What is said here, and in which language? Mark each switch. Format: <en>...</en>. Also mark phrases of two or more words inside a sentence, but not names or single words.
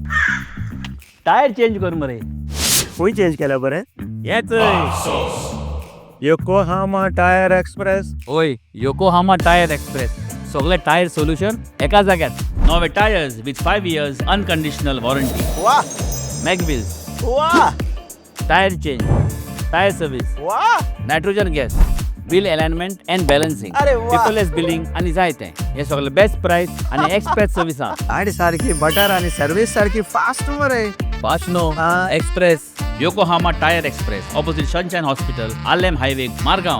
<en>tyre change</en> <kok>कर मरे. खंय चेंज केला बरे? हेच योकोहामा टायर एक्सप्रेस. ओय योकोहामा टायर एक्सप्रेस, सगळे</kok> <en>tyre solution</en> <kok>एका जाग्यात.</kok> <en>नवे tyres with 5 years unconditional warranty. वाह मॅगविल्स, वाह tyre change, tyre service, वाह nitrogen gas, wheel alignment and balancing, अरे वा. paperless billing</en> <kok>आनी जायते. हे सगळे</kok> <en>best price</en> <kok>आनी</kok> <en>express service</en> <kok>आहा. गाडी सारखी बटर आणि सर्विस सारखी फास्ट मरे. फास्ट नो, एक्सप्रेस. योकोहामा टायर एक्सप्रेस, ऑपोजिट सनशाइन हॉस्पिटल, आलेम हायवे, मारगांव.</kok>